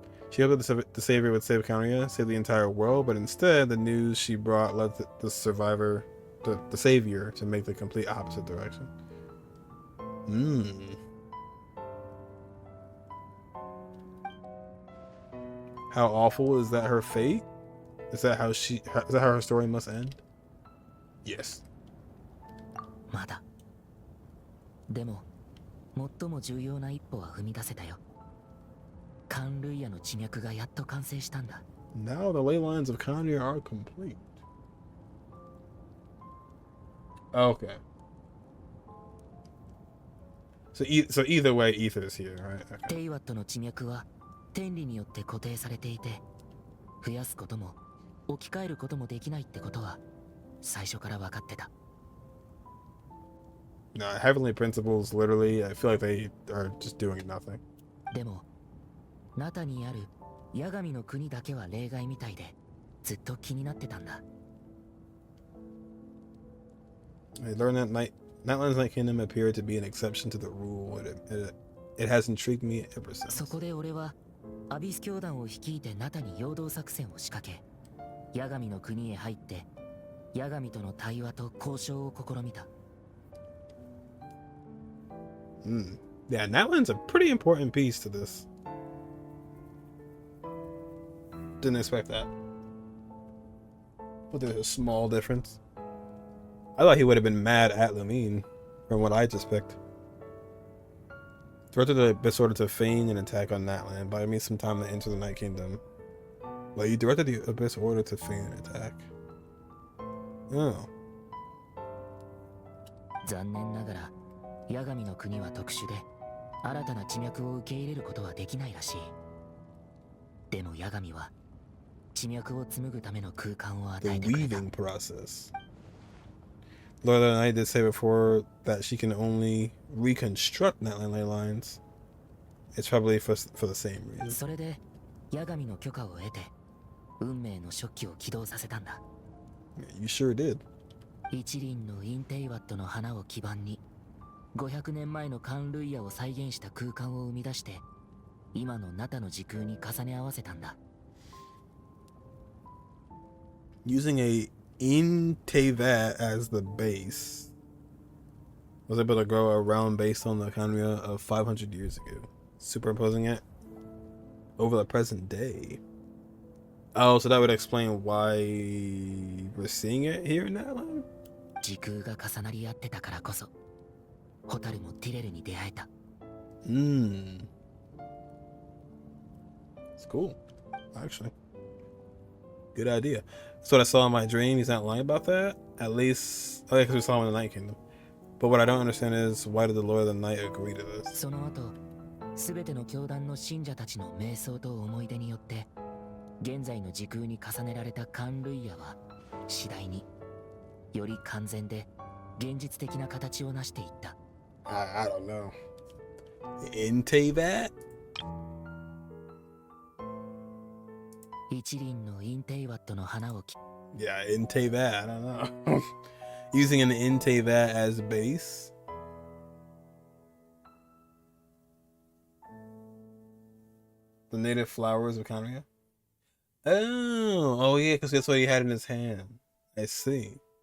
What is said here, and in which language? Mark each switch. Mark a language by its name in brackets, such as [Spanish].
[English] She hoped that the savior would save County, save the entire world, but instead the news she brought led the survivor, the savior, to make the complete opposite direction. How awful is that her fate? Is that how her story must end? Yes. [Japanese] まだ。でも、最も重要な一歩は踏み出せたよ。カンルイヤの地脈がやっと完成したんだ。 [English] Now the ley lines of Kanye are complete. Okay. So either way, Aether is here, right? Okay. [Japanese] テイワットの地脈は天理によって固定されていて、増やすことも置き換えることもできないってことは最初から分かってた。 [English] No, heavenly principles, literally, I feel like they are just doing nothing. [Japanese] でも、ナタにあるヤガミの国だけは例外みたいで、ずっと気になってたんだ。 [English] I learned that Nightlands Night Kingdom appeared to be an exception to the rule. It has intrigued me ever since. [Japanese] そこで俺はアビス教団を率いてナタに陽動作戦を仕掛け、ヤガミの国へ入ってヤガミとの対話と交渉を試みた。 [English] Yeah, Natlan's a pretty important piece to this. Didn't expect that. But there's a small difference. I thought he would have been mad at Lumine from what I just picked. Directed the Abyss Order to feign an attack on Natlan, but I mean some time to enter the Night Kingdom. Like, you directed the Abyss Order to feign an attack. Oh. [Japanese] 残念ながら、八神の国は特殊で、新たな地脈を受け入れることはできないらしい。でも八神は、地脈を紡ぐための空間を与えてくれた。 [English] The weaving process. Lord of the Night did say before that she can only reconstruct Natlan ley lines. It's probably for the same reason. [Japanese] それで、八神の許可を得て、運命の食器を起動させたんだ。 [English] You sure did. [Japanese] 一輪のインテイワットの花を基盤に、500年前のカンルイヤを再現した空間を生み出して、今のナタの時空に重ね合わせたんだ。 [English] Using a Intevat as the base, was able to grow a realm based on the Khanria of 500 years ago, superimposing it over the present day. Oh, so that would explain why we're seeing it here in Natlan? [Japanese] 時空が重なり合ってたからこそ、ホタルもティレルに出会えた。 [English] It's cool, actually. Good idea. That's what I saw in my dream. He's not lying about that. At least, oh yeah, because we saw him in the Night Kingdom. But what I don't understand is, why did the Lord of the Night agree to this? [Japanese] その後、すべての教団の信者たちの瞑想と思い出によって、現在の時空に重ねられたカンルイヤは、次第により完全で現実的な形を成していった。 [English] I don't know. Intevat? [Japanese] 一輪のインテイワットの花を [English] Yeah, Intevat. I don't know. Using an Intevat as base. The native flowers of Khanria. Oh yeah, because that's what he had in his hand. I see.